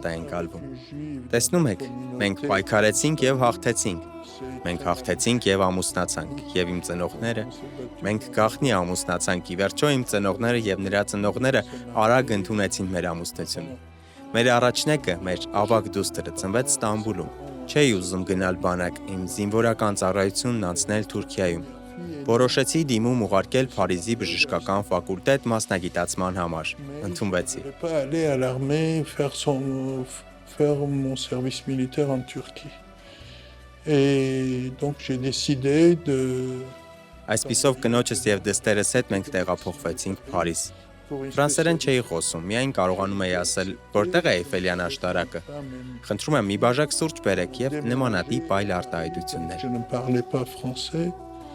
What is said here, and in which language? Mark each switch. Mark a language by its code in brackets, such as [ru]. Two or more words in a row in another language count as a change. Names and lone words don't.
[hy] է ընկալվում։ Տեսնում եք, մենք պայքարեցինք և հաղթեցինք։ Մենք հաղթեցինք և ամուսնացանք, և իմ ծնողները, մենք գաղտնի ամուսնացանք, ի վերջո իմ ծնողները և նրա ծնողները արագ ընդունեցին մեր ամուսնությունը։ Մեր առաջնեկը, մեր ավագ դուստրը ծնվեց Ստամբուլում, չէի ուզում գնալ բանակ, իմ զինվորական ծառայությունն անցնել Թուրքիայում։ Որոշեցի դիմում ուղարկել Փարիզի բժշկական ֆակուլտետ մասնագիտացման համար, ընդունվեցի։ [fr] Faire mon service militaire en Turquie. Et donc j'ai décidé de... [hy] Այսպիսով կնոջս և դստերս հետ մենք տեղափոխվեցինք Փարիզ։ Ֆրանսերեն չէի խոսում, միայն կարողանում էի ասել, որտեղ է Էյֆելյան աշտարակը։ Խնդրում եմ մի բաժակ սուրճ բերեք և նմանատիպ այլ արտահայտություններ։ [fr] Je ne parlais pas français.